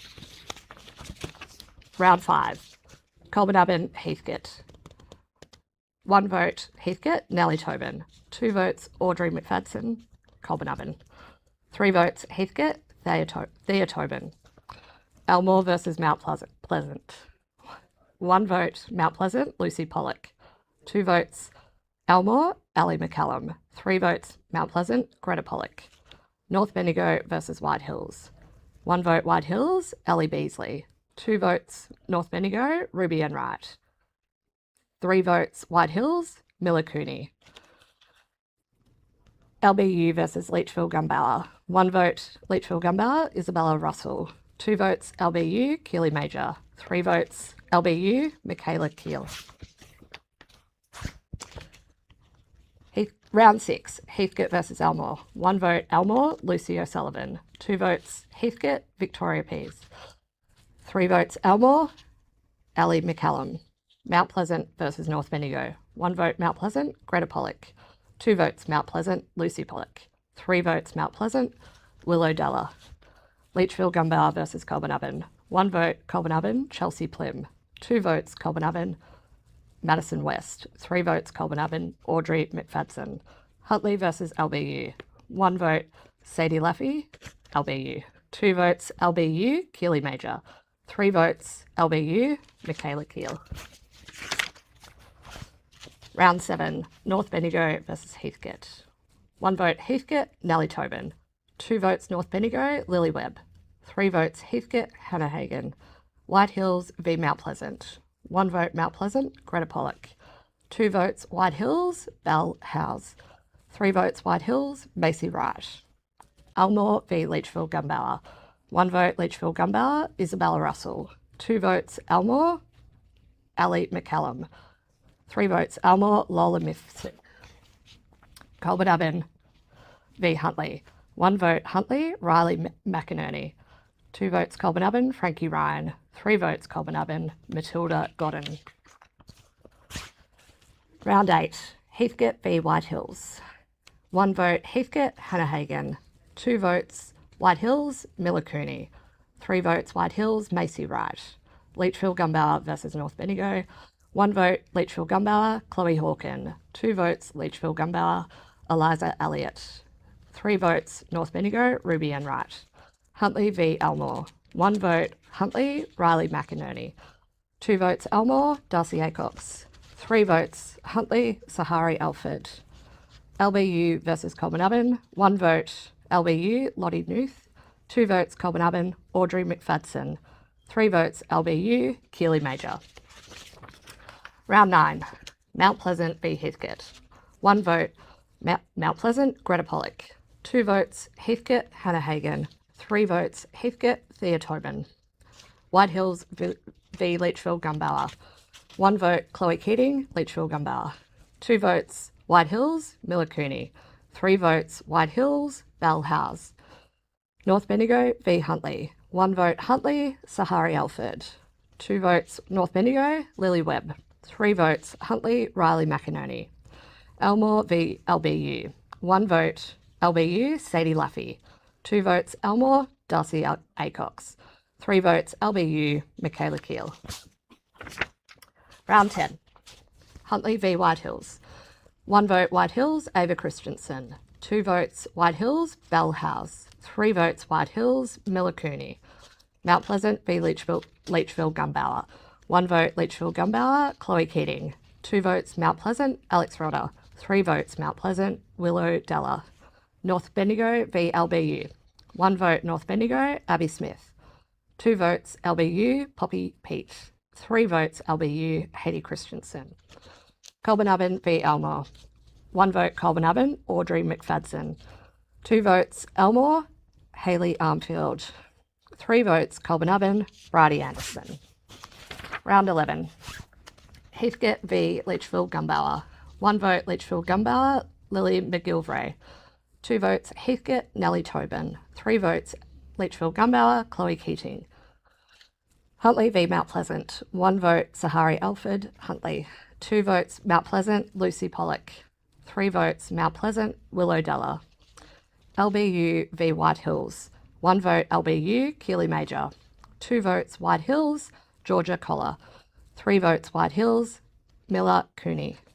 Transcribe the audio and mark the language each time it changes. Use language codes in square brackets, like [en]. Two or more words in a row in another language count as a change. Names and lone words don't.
[en] Round 5, Colbernabon, Heathcote. 1 vote Heathcote, Nellie Tobin. 2 votes Audrey McFadden, Colbinoven. 3 votes Heathcote, Thea Tobin. Elmore versus Mount Pleasant. 1 vote Mount Pleasant, Lucy Pollock. 2 votes Elmore, Ali McCallum. 3 votes Mount Pleasant, Greta Pollock. North Bendigo versus White Hills. 1 vote White Hills, Ellie Beasley. 2 votes North Bendigo, Ruby Enright. 3 votes White Hills, Miller Cooney. LBU versus Leachville Gumballa. 1 vote Leachville Gumballa, Isabella Russell. 2 votes LBU, Keely Major. 3 votes LBU, Michaela Keel. Round 6, Heathcote versus Elmore. 1 vote Elmore, Lucy O'Sullivan. 2 votes Heathcote, Victoria Pease. 3 votes Elmore, Ali McCallum. Mount Pleasant versus North Bendigo. 1 vote Mount Pleasant, Greta Pollock. 2 votes Mount Pleasant, Lucy Pollock. 3 votes Mount Pleasant, Willow Della. Leachville Gumballa versus Colbinoven. 1 vote Colbinoven, Chelsea Plim. 2 votes Colbinoven, Madison West. 3 votes Colbinoven, Audrey McFadden. Huntley versus LBU. 1 vote Sadie Laffey, LBU. 2 votes LBU, Keely Major. 3 votes LBU, Michaela Keel. Round 7, North Bendigo versus Heathcote. 1 vote Heathcote, Nellie Tobin. 2 votes North Bendigo, Lily Webb. 3 votes Heathcote, Hannah Hagan. White Hills v Mount Pleasant. 1 vote Mount Pleasant, Greta Pollock. 2 votes White Hills, Belle Howes. 3 votes White Hills, Macy Wright. Elmore v Leachville Gumballa. 1 vote Leachville Gumballa, Isabella Russell. 2 votes Elmore, Ali McCallum. 3 votes Elmore, Lola Mifsud. Colbinoven v Huntley. 1 vote Huntley, Riley McInerney. 2 votes Colbinoven, Frankie Ryan. 3 votes Colbinoven, Matilda Godden. Round 8, Heathcote v White Hills. 1 vote Heathcote, Hannah Hagan. 2 votes White Hills, Miller Cooney. 3 votes White Hills, Macy Wright. Leachville Gumballa versus North Bendigo. 1 vote Leachville Gumballa, Chloe Hawken. 2 votes Leachville Gumballa, Eliza Elliott. 3 votes North Bendigo, Ruby Enright. Huntley v Elmore. 1 vote Huntley, Riley McInerney. 2 votes Elmore, Darcy Acox. 3 votes Huntley, Sahari Alford. LBU versus Colbinoven. 1 vote LBU, Lottie Newth. 2 votes Colbinoven, Audrey McFadden. 3 votes LBU, Keely Major. Round 9, Mount Pleasant v Heathcote. 1 vote Mount Pleasant, Greta Pollock. 2 votes Heathcote, Hannah Hagan. 3 votes Heathcote, Thea Tobin. White Hills v Leachville Gumballa. 1 vote Chloe Keating, Leachville Gumballa. 2 votes White Hills, Miller Cooney. 3 votes White Hills, Belle Howes. North Bendigo v Huntley. 1 vote Huntley, Sahari Alford. 2 votes North Bendigo, Lily Webb. 3 votes Huntley, Riley McInerney. Elmore v LBU. 1 vote LBU, Sadie Laffey. 2 votes Elmore, Darcy Acox. 3 votes LBU, Michaela Keel. Round 10, Huntley v White Hills. 1 vote White Hills, Ava Christensen. 2 votes White Hills, Belle Howes. 3 votes White Hills, Miller Cooney. Mount Pleasant v Leachville Gumballa. 1 vote Leachville Gumballa, Chloe Keating. 2 votes Mount Pleasant, Alex Rodder. 3 votes Mount Pleasant, Willow Della. North Bendigo v LBU. 1 vote North Bendigo, Abby Smith. 2 votes LBU, Poppy Peat. 3 votes LBU, Hayley Christensen. Colbinoven v Elmore. 1 vote Colbinoven, Audrey McFadden. 2 votes Elmore, Hayley Armfield. 3 votes Colbinoven, Bridie Anderson. Round 11, Heathcote v Leachville Gumballa. 1 vote Leachville Gumballa, Lily McGilvray. 2 votes Heathcote, Nellie Tobin. 3 votes Leachville Gumballa, Chloe Keating. Huntley v Mount Pleasant. 1 vote Sahari Alford, Huntley. 2 votes Mount Pleasant, Lucy Pollock. 3 votes Mount Pleasant, Willow Della. LBU v White Hills. 1 vote LBU, Keely Major. 2 votes White Hills, Georgia Collar. 3 votes White Hills, Miller Cooney.